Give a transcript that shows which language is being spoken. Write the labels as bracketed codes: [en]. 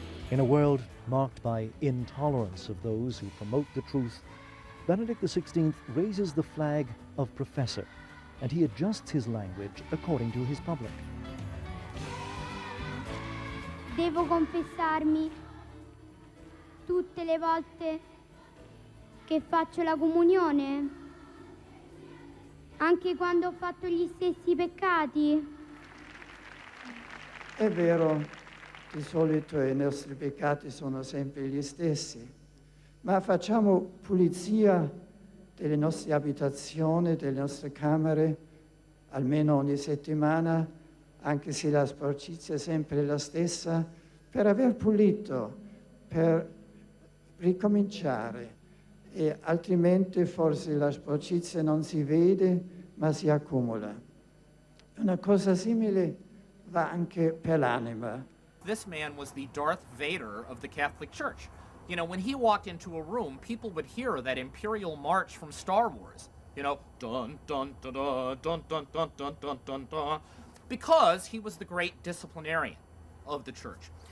[en] In a world marked by intolerance of those who promote the truth, Benedict XVI raises the flag of professor, and he adjusts his language according to his public. [it] Devo confessarmi tutte le volte che faccio la comunione, anche quando ho fatto gli stessi peccati. È vero, di solito i nostri peccati sono sempre gli stessi, ma facciamo pulizia delle nostre abitazioni, delle nostre camere, almeno ogni settimana, anche se la sporcizia è sempre la stessa, per aver pulito, per ricominciare. E altrimenti forse la sporcizia non si vede, ma si accumula. Una cosa simile va anche per l'anima. [en] This man was the Darth Vader of the Catholic Church. You know, when he walked into a room, people would hear that Imperial March from Star Wars. You know, dun dun dun dun dun dun dun dun dun dun dun, because he was the great disciplinarian of the church.